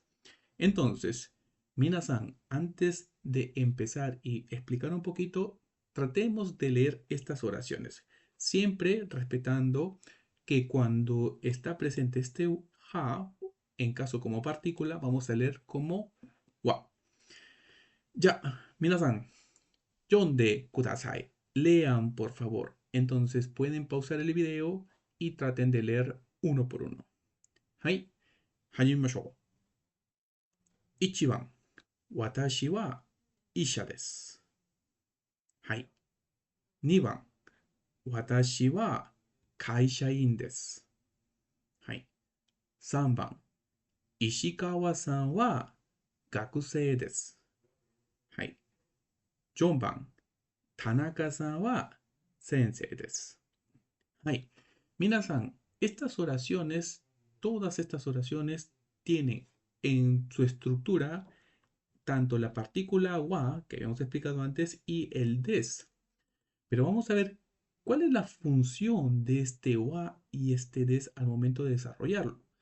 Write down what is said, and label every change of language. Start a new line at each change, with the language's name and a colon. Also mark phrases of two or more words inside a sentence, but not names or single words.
Spanish: Entonces, minasan, antes de empezar y explicar un poquito, tratemos de leer estas oraciones, siempre respetando que cuando está presente este ha, en caso como partícula, vamos a leer como wa. Ya,
Japanese: 皆さん、読んでください.
Spanish: Lean, por favor. Entonces pueden pausar el video y traten de leer uno por uno.
Japanese: はい、始めましょう. 1番、私は医者です。はい。2番、私は会社員です。はい。3番、石川さんは学生です。はい。4番、田中さんは先生です。はい。
Spanish: 皆さん、todas estas oraciones tienen en su estructura tanto la partícula wa, que habíamos explicado antes, y el des. Pero vamos a ver cuál es la función de este wa y este des al momento de desarrollarlo.